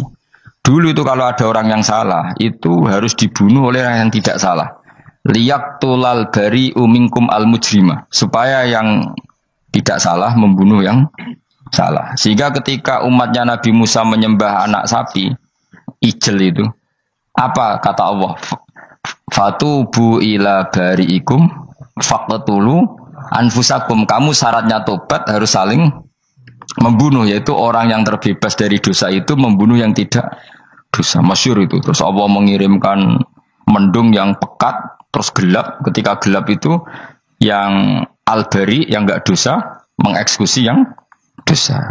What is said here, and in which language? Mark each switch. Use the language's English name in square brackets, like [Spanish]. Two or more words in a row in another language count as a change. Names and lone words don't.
[Indonesian] Dulu itu kalau ada orang yang salah, itu harus dibunuh oleh orang yang tidak salah. [Arabic] ليقتل البريء منكم المجرم. [Indonesian] Supaya yang tidak salah membunuh yang salah. Sehingga ketika umatnya Nabi Musa menyembah anak sapi, ijel itu, apa kata Allah? [Arabic] فتوبوا إلى بارئكم فاقتلوا أنفسكم. [Indonesian] Kamu syaratnya tobat harus saling membunuh, yaitu orang yang terbebas dari dosa itu membunuh yang tidak dosa. Masyhur itu. Terus Allah mengirimkan mendung yang pekat terus gelap. Ketika gelap itu yang al-bari yang enggak dosa mengeksekusi yang dosa.